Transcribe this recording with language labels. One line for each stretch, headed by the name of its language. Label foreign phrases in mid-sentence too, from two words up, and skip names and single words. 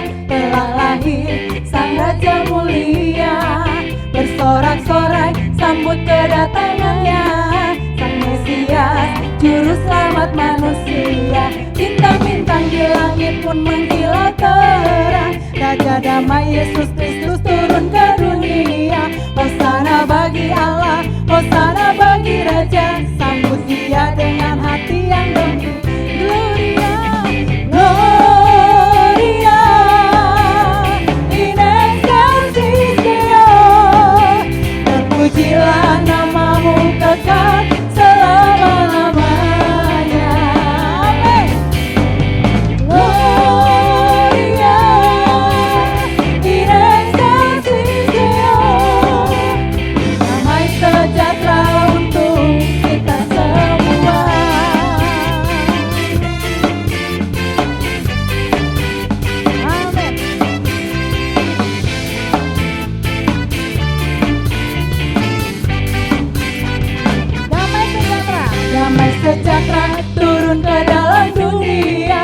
Indonesian: Telah lahir Sang Raja mulia, bersorak-sorai sambut kedatangannya, Sang Mesias, Juru Selamat manusia. Bintang-bintang di langit pun mengkilau terang, Raja damai Yesus Kristus turun ke dunia. Hosana bagi Allah, Hosana bagi Raja, sambut Dia dengan hati yang gembira.
Latin: Gloria, Gloria, in excelsis Deo.
Indonesian: Terpujilah nama-Mu kekal selama-lamanya. Amin.
Latin: Gloria, in excelsis Deo.
Indonesian: Damai sejahtera untuk kita semua. Amin. Damai sejahtera turun ke dalam dunia.